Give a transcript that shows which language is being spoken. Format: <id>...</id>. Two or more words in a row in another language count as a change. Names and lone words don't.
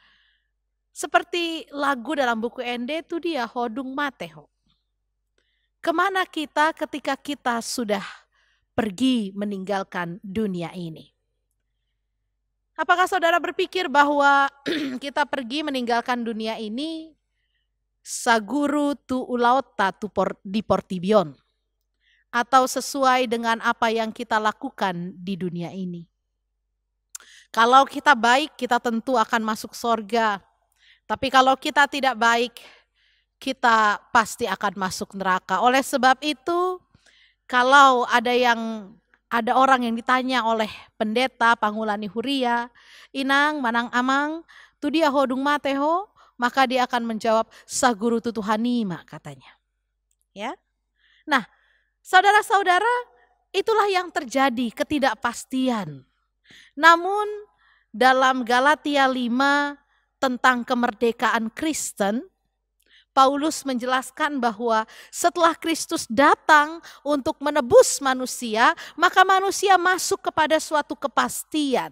<id>Seperti lagu dalam buku ND itu dia, Hodung Mateho. Kemana kita ketika kita sudah pergi meninggalkan dunia ini? Apakah saudara berpikir bahwa kita pergi meninggalkan dunia ini</id> <bbc>saguru tu ulauta tu di portibion,</bbc> <id>atau sesuai dengan apa yang kita lakukan di dunia ini? Kalau kita baik, kita tentu akan masuk sorga. Tapi kalau kita tidak baik, kita pasti akan masuk neraka. Oleh sebab itu, kalau ada orang yang ditanya oleh pendeta Pangulani Huria, Inang,</id> <bbc>Manang Amang, tu dia hodung mateho,</bbc> <id>maka dia akan menjawab</id> <bbc>saguru tutuhanima</bbc> <id>katanya. Ya. Nah, saudara-saudara, itulah yang terjadi, ketidakpastian. Namun dalam Galatia 5 tentang kemerdekaan Kristen, Paulus menjelaskan bahwa setelah Kristus datang untuk menebus manusia, maka manusia masuk kepada suatu kepastian.</id>